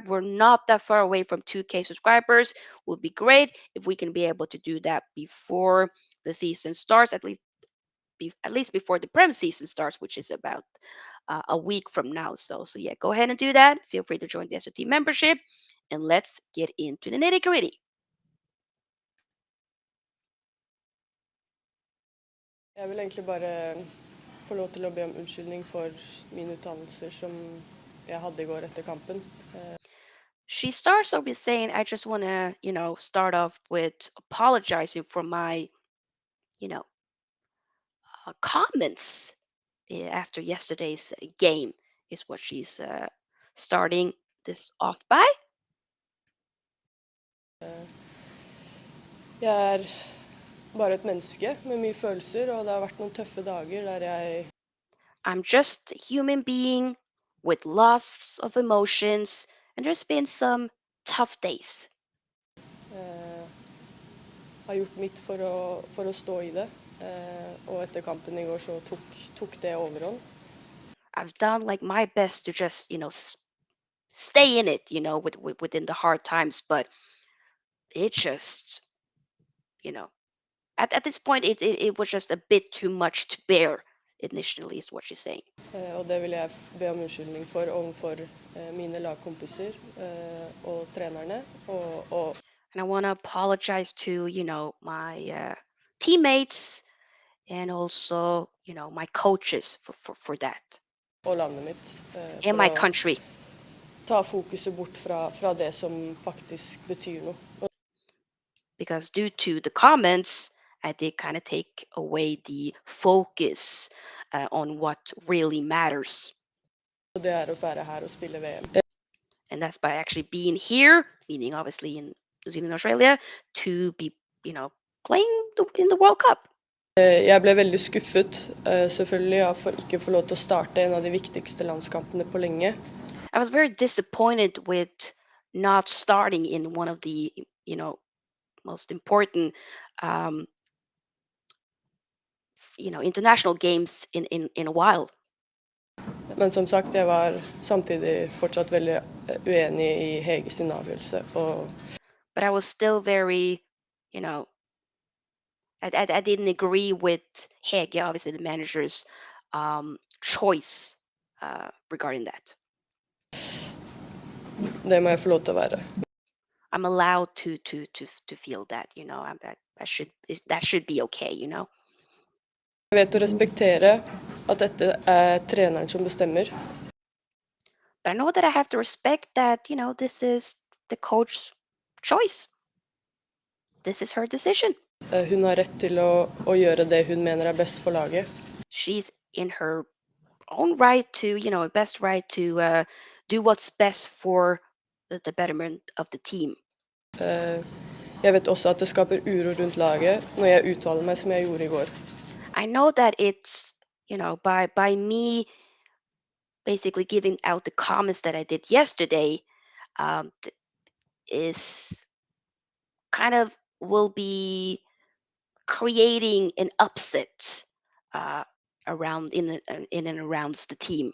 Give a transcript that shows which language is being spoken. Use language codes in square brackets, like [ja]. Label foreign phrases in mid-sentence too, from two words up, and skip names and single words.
[en] We're not that far away from 2K subscribers. Would be great if we can be able to do that before the season starts, at least before the Prem season starts, which is about a week from now. So yeah, go ahead and do that. Feel free to join the SOT membership, and let's get into the nitty gritty. [no] Jeg vil egentlig bare få lov til å be om unnskyldning for mine uttalelser som jeg hadde I går etter kampen. [en] She starts off with saying, I just want to, start off with apologizing for my, comments after yesterday's game, is what she's starting this off by. [no] Jeg bare et menneske med mye følelser, og det har vært noen tøffe dager der jeg [en] I'm just a human being with lots of emotions, and there's been some tough days. [no] har gjort mitt for å stå I det, og etter kampen I går så tok det overhånd. [en] I've done like my best to just, stay in it, within the hard times, but it just, at this point, it was just a bit too much to bear initially, is what she's saying. [no] Og det vil jeg be om unnskyldning for overfor mine lagkompiser og trenerne og [en] And I want to apologize to, my teammates and also, my coaches for that. [no] og landet mitt [en] And my country. [no] ta fokuset bort fra det som faktisk betyr noe. [en] Because due to the comments, I did kind of take away the focus on what really matters. [no] Og det å være her og spille VM. [en] And that's by actually being here, meaning obviously in New Zealand, Australia, to be, playing in the World Cup. [no] Jeg ble veldig skuffet, selvfølgelig, for ikke å få lov til å starte en av de viktigste landskampene på lenge. [en] I was very disappointed with not starting in one of the, most important, international games in a while. [no] Men som sagt, jeg var samtidig fortsatt veldig uenig I Hege sin avgjørelse. [en] But I was still very, I didn't agree with Hege, obviously the manager's choice regarding that. [no] Det må jeg få lov til å være. [en] I'm allowed to feel that, that should be okay, [no] Jeg vet å respektere at dette er treneren som bestemmer. [en] But I know that I have to respect that, this is the coach's choice. This is her decision. [no] Hun har rett til å gjøre det hun mener er best for laget. [en] She's in her own right to, best right to do what's best for the betterment of the team. [no] Jeg vet også at det skaper uro rundt laget når jeg uttaler meg som jeg gjorde i går. [en] I know that it's, by me basically giving out the comments that I did yesterday, is kind of will be creating an upset uh, around in and around the team.